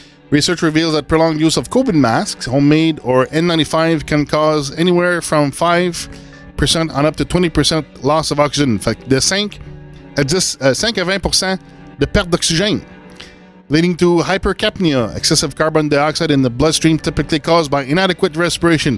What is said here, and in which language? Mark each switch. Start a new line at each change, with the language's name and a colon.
English: Research reveals that prolonged use of COVID masks, homemade or N95, can cause anywhere from 5% on up to 20% loss of oxygen.
French: Fait que de 5 à 20% de perte d'oxygène.
English: Leading to hypercapnia, excessive carbon dioxide in the bloodstream typically caused by inadequate respiration.